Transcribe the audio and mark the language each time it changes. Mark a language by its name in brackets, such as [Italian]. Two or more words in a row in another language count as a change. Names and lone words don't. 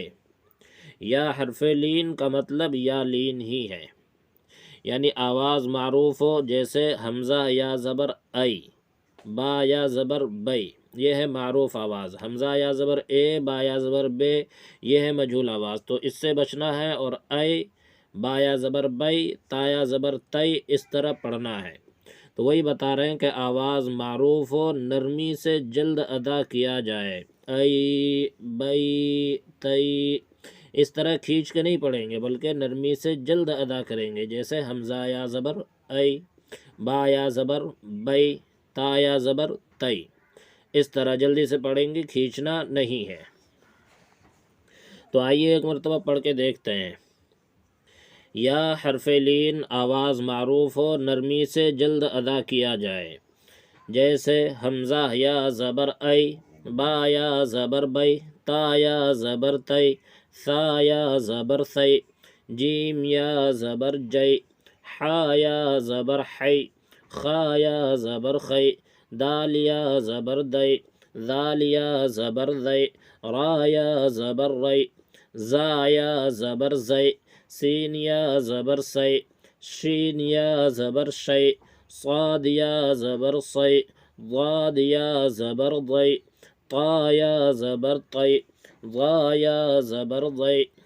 [Urdu] یا حرف لین کا مطلب یا لین ہی ہے، یعنی آواز معروف ہو، جیسے حمزہ یا زبر ای، با یا زبر بئی، یہ ہے معروف آواز۔ حمزہ یا زبر اے، با یا زبر بے، یہ ہے مجہول آواز، تو اس سے بچنا ہے۔ اور ای، با یا زبر بئی، تا یا زبر تئی، اس طرح پڑھنا ہے۔ تو وہی بتا رہے ہیں کہ آواز معروف ہو، نرمی سے جلد ادا کیا جائے۔ ای، بئی، تئی، اس طرح کھینچ کے نہیں پڑھیں گے، بلکہ نرمی سے جلد ادا کریں گے، جیسے حمزہ یا زبر ای، با یا زبر بئی، تا یا زبر تئی، اس طرح جلدی سے پڑھیں گے، کھینچنا نہیں ہے۔ تو آئیے ایک مرتبہ پڑھ کے دیکھتے ہیں۔ یا حرف لین آواز معروف ہو، نرمی سے جلد ادا کیا جائے، جیسے حمزہ یا زبر ای، با یا زبر بئی، تا یا زبر تئی، ثا یا زبر ثی، جیم یا زبر جئی، حا یا زبر حی، خا یا زبر خی، دال یا زبر دئی، ذال یا زبر ذی، را یا زبر ری، زا یا زبر زی، سین یا زبر سی، شین یا زبر شی، صاد یا زبر صی، ضاد یا زبر ضی، طا یا زبر طی، ضا یا زبر ضی،